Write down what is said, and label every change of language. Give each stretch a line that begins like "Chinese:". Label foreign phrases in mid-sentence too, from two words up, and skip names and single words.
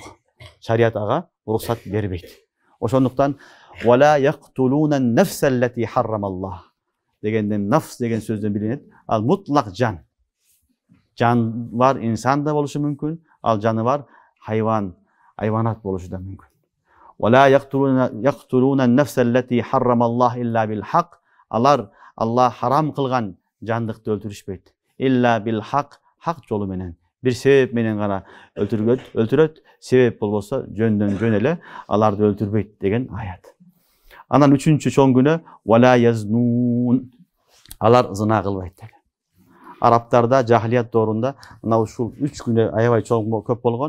Kyrgyz: Шарият ага уруксат бербейт. Ошондуктан
Arabic: ولا يقتلون النفس التي حرم الله
Kyrgyz: дегенден нафс деген сөздөн билинет. Ал мутлак жан. Жан бар инсан да болушу мүмкүн, ал жаны бар хайванат болушу да мүмкүн.
Arabic: ولا يقتلون النفس التي حرم الله إلا بالحق.
Kyrgyz: Алар Аллах харам кылган жандыкты өлтүрүшпөйт.
Arabic: إلا بالحق,
Kyrgyz: хак жолу менен. Бир себеп менен гана өлтүрөт, себеп болбосо жөндөн жөн эле аларды өлтүрбөйт деген аят. Анан үчүнчү чоң күнөө
Arabic: ولا يزنون.
Kyrgyz: Алар зына кылбайт. Арабтарда жахилият доорунда мына ушул 3 күнөө аябай чоң көп болгон.